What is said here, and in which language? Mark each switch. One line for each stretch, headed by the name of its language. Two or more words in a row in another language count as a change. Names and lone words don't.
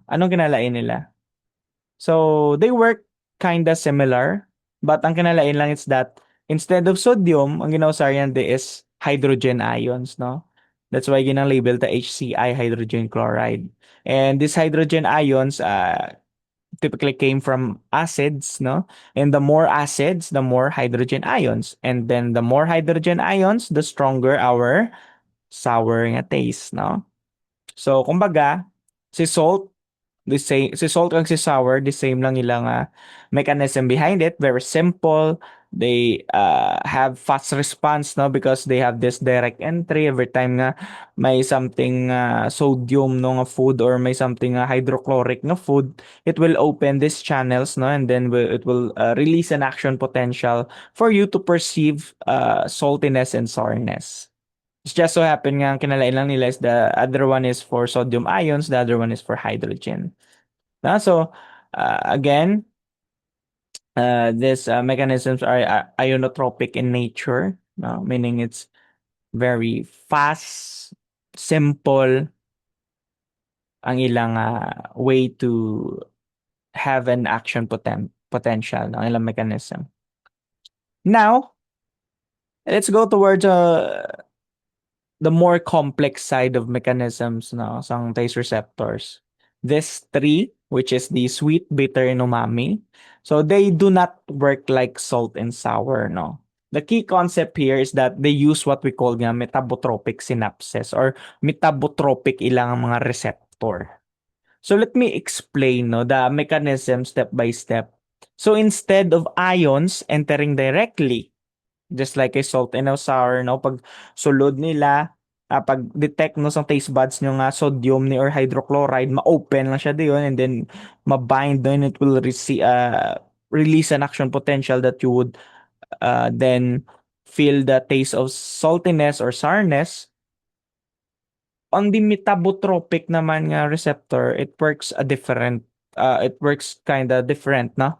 Hiligaynon: Anong kinalain nila?
English: So, they work kinda similar, but
Hiligaynon: ang kinalain lang
English: is that instead of sodium,
Hiligaynon: ang ginausaryan de
English: is hydrogen ions, no? That's why
Hiligaynon: ginang-label ta
English: HCI, hydrogen chloride. And these hydrogen ions typically came from acids, no? And the more acids, the more hydrogen ions. And then the more hydrogen ions, the stronger our sour nga taste, no?
Hiligaynon: So, kumbaga, si salt
English: the same
Hiligaynon: si salt kag si sour,
English: the same
Hiligaynon: lang ilang
English: mechanism behind it. Very simple. They have fast response no because they have this direct entry every time
Hiligaynon: nga may
English: something sodium no nga food or may something hydrochloric na food, it will open these channels no and then it will release an action potential for you to perceive saltiness and sourness. It's just so happen
Hiligaynon: nga ang kinalain lang nila
English: is the other one is for sodium ions, the other one is for hydrogen. So again, these mechanisms are ionotropic in nature, no? Meaning it's very fast, simple
Hiligaynon: ang ilang
English: way to have an action potential,
Hiligaynon: no? Ang ilang mechanism.
English: Now, let's go towards the more complex side of mechanisms no sang taste receptors. This three, which is the sweet, bitter, and umami. So they do not work like salt and sour, no. The key concept here is that they use what we call nga metabotropic synapses or metabotropic
Hiligaynon: ilang mga
English: receptor. So let me explain no the mechanism step by step. So instead of ions entering directly just like a salt and a sour, no?
Hiligaynon: Pag sulod nila, pag detect no sa taste buds nyo nga sodium ni or hydrochloride, ma-open lang siya diyon
English: and then
Hiligaynon: ma-bind no,
English: and it will release an action potential that you would then feel the taste of saltiness or sourness. On the metabotropic
Hiligaynon: naman nga
English: receptor, it works kind of different, no?